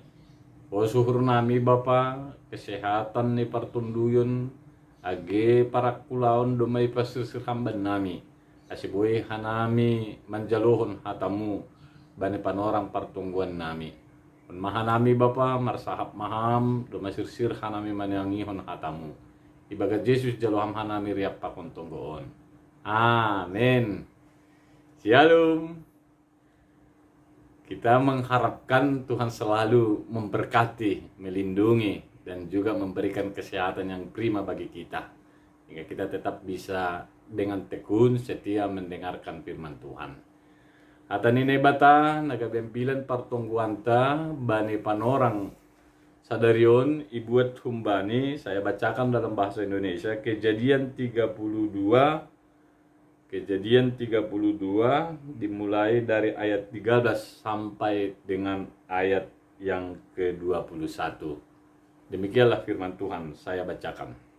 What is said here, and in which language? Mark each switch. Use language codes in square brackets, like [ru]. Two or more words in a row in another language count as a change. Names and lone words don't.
[smn] O suhur nami Bapa, kesehatan ni partunduyon, age parak kulaon dumay pasisir hamban nami. Asibuhi hanami manjalohon hatamu, bani panorang partungguan nami. Mahanami Bapa, marsahap maham, dumasirsir hanami manangihon hatamu. Ibagat Yesus jaloham hanami riap pakon tunggoon. Amin. Shalom. [id] Kita mengharapkan Tuhan selalu memberkati, melindungi, dan juga memberikan kesehatan yang prima bagi kita. Hingga kita tetap bisa dengan tekun setia mendengarkan firman Tuhan. [smn] Ata ni bata nagabempilan partungguanta bani panorang sadarion ibuat humbani, [id] saya bacakan dalam bahasa Indonesia. Kejadian 32 dimulai dari ayat 13 sampai dengan ayat yang ke-21. Demikianlah firman Tuhan, saya bacakan.